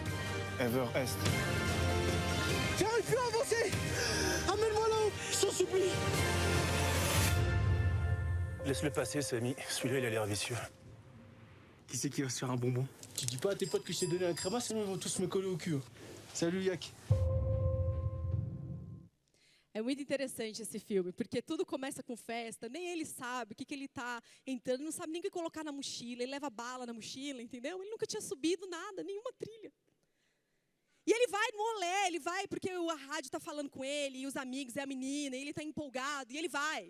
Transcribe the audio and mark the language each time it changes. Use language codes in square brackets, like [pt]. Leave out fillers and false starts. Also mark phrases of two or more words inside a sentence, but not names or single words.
[fr] Ever-Est. J'arrive plus à avancer. Amène-moi là-haut, je t'en supplie. Laisse-le passer, Samy. Celui-là, il a l'air vicieux. Qui c'est qui va se faire un bonbon? Tu dis pas à tes potes que je t'ai donné un créma, sinon ils vont tous me coller au cul. Salut Yak. [pt] É muito interessante esse filme, porque tudo começa com festa, nem ele sabe o que ele está entrando, não sabe nem o que colocar na mochila, ele leva bala na mochila, entendeu? Ele nunca tinha subido nada, nenhuma trilha. E ele vai no olé, ele vai porque a rádio está falando com ele, e os amigos, e a menina, e ele está empolgado, e ele vai.